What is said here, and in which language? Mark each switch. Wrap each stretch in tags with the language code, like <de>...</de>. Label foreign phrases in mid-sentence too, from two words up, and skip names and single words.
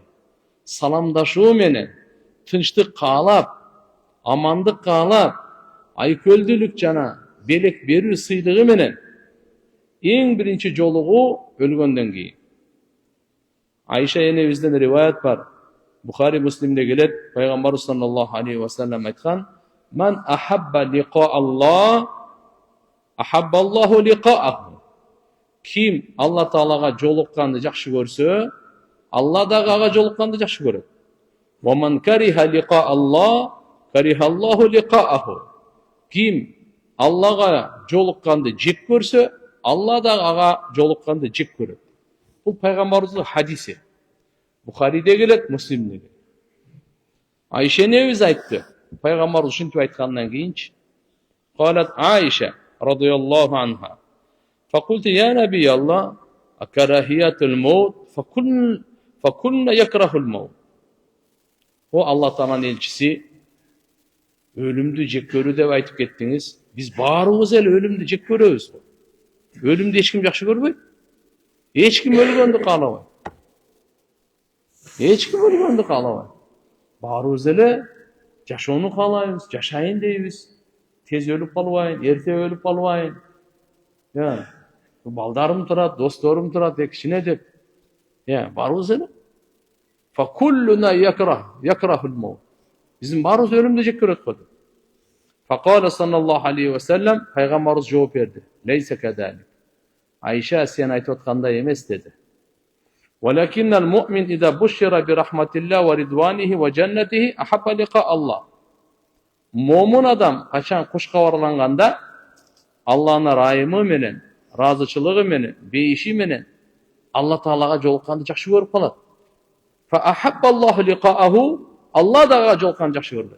<ky>Саламдашуу менен, тынчтык каалап, амандык каалап, айкөлдүүлүк жана белек берүү сыйлыгы менен эң биринчи жолугуу өлгөндөн кийин. Айша энебизден риваят бар. Бухари Муслимде келет, пайгамбарыбыз</ky> <ar>صلى الله عليه وسلم айткан: "من أحب لقاء الله أحب الله لقاءه."</ar> <ky>Ким Алла Таалага жолукканды жакшы көрсө, Алла дагы ага жолукканды жакшы көрөт.</ky> <ar>"ومن كره لقاء الله كره الله لقاءه."</ar> <ky>Ким Аллага жолукканды жек көрсө, Алла дагы ага жолукканды жек көрөт. Бул пайгамбарыбыздын хадиси. Бухариде келет, Муслимде келет. Айша энебиз айтты. Пайгамбарыбыз ушинтип айткандан кийинчи.</ky> <ar>قالت عائشة رضي الله عنها فقلت يا نبي الله أكراهية الموت فكلنا نكره الموت."</ar> <ky>О Алла Тааланын элчиси, өлүмдү жек көрүү деп айтып кеттиңиз. Биз баарыбыз эле өлүмдү жек көрөбүз. Өлүмдү эч ким жакшы көрбөйт. Эч ким өлгөндү каалабайт. Эч ким өлгөндү каалабайт. Баарыбыз эле жашоону каалайбыз, жашайын дейбиз. Тез өлүп калбайын, эрте өлүп калбайын. Балдарым турат, досторум турат, кичине деп. Баарыбыз эле.</ky> <ar>فكلنا نكره الموت.</ar> <ky>Биздин баарыбыз өлүмдү жек көрөт го.</ky> <ar>فقال صلى الله عليه وسلم,</ar> <ky>пайгамбарыбыз жооп берди:</ky> <ar>"ليس كذلك."</ar> <ky>Айша, сен айтып аткандай эмес деди.</ky> <ar>"ولكن المؤمن إذا بشر برحمة الله ورضوانه وجنته أحب لقاء الله."</ar> <ky>Момун адам качан куш кабарланганда Алланын райымы менен, разычылыгы менен, бейиши менен Алла Таалага жолукканды жакшы көрүп калат.</ky> <ar>فأحب الله لقاءه,</ar> <ky>Алла дагы жолукканды жакшы көрөт.</ky>